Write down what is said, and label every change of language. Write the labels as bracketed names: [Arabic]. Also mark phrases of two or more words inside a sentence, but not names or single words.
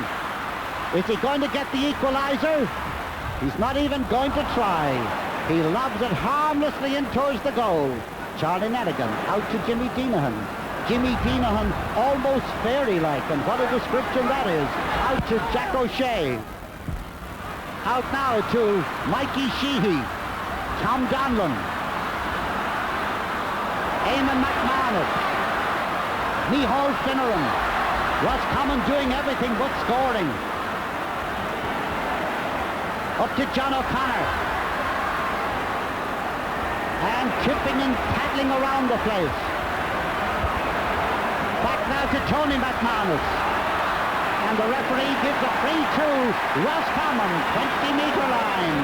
[English] Is he going to get the equaliser? He's not even going to try. He lobs it harmlessly in towards the goal. Charlie Nelligan out to Jimmy Deanahan. Jimmy Deanahan almost fairy-like, and what a description that is. Out to Jack O'Shea. Out now to Mikey Sheehy. Tom Donlan. Eamon McManus. Micheál Finneran. Roscommon doing everything but scoring. Up to John O'Connor. And chipping and tackling around the place. Back now to Tony McManus. And the referee gives a free to Roscommon, 20-metre line.